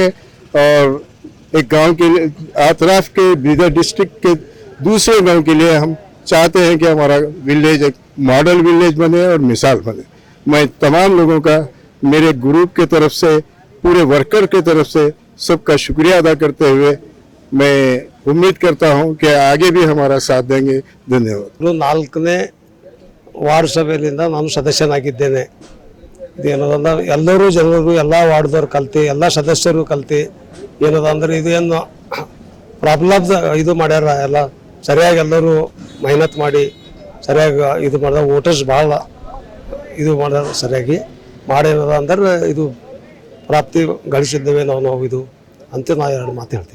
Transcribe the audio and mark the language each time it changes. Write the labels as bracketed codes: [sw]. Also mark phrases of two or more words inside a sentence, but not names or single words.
[ur] اور ایک گاؤں کے اطراف کے بیدر ڈسٹرکٹ کے دوسرے گاؤں کے لیے ہم چاہتے ہیں کہ ہمارا ولیج ایک [en] model village [ur] بنے اور مثال بنے. میں تمام لوگوں کا، میرے گروپ کے طرف سے، پورے ورکر کے طرف سے سب کا شکریہ ادا کرتے ہوئے میں امید کرتا ہوں کہ آگے بھی ہمارا ساتھ دیں گے. [kn] ಧನ್ಯವಾದ। 4ನೇ ವಾರ್ಡ್ ಸಭೆಯಿಂದ ನಾನು ಸದಸ್ಯನಾಗಿದ್ದೇನೆ। ಇದೇನದಂದ್ರೆ ಎಲ್ಲರೂ ಜನರು, ಎಲ್ಲ ವಾರ್ಡ್ದವ್ರು ಕಲ್ತು, ಎಲ್ಲ ಸದಸ್ಯರು ಕಲ್ತು ಏನದ ಅಂದ್ರೆ ಇದೇನು ಪ್ರಾಬ್ಲಮ್ ಇದು ಮಾಡ್ಯಾರ, ಎಲ್ಲ ಸರಿಯಾಗಿ ಎಲ್ಲರೂ ಮೆಹನತ್ ಮಾಡಿ ಸರಿಯಾಗಿ ಇದು ಮಾಡಿದ, ವೋಟರ್ಸ್ ಭಾಳ ಇದು ಮಾಡ್ಯಾರ, ಸರಿಯಾಗಿ ಮಾಡೇನದ ಅಂದ್ರೆ ಇದು ಪ್ರಾಪ್ತಿ ಗಳಿಸಿದ್ದೇವೆ ನಾವು ಇದು ಅಂತ ನಾ 2 ಮಾತು ಹೇಳ್ತೀನಿ।